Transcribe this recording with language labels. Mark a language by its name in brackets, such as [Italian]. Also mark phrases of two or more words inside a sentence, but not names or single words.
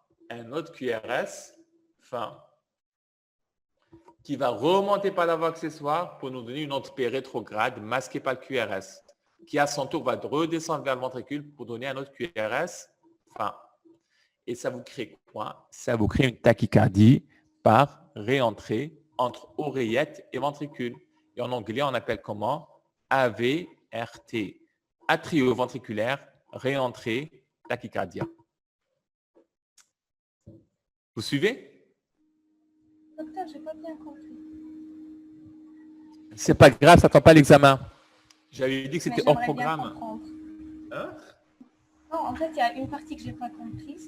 [French] Un autre QRS fin qui va remonter par la voie accessoire pour nous donner une autre P rétrograde masquée par le QRS, qui à son tour va redescendre vers le ventricule pour donner un autre QRS fin. Et ça vous crée quoi? Ça vous crée une tachycardie par réentrée entre oreillette et ventricule. Et en anglais, on appelle comment? AVRT. Atrioventriculaire, réentrée, tachycardia. Vous suivez? Docteur, j'ai pas bien compris. C'est pas grave, ça ne prend pas l'examen. J'avais dit que Mais c'était hors j'aimerais bien programme. comprendre. Hein? Non, en fait, il y a une partie que j'ai pas comprise.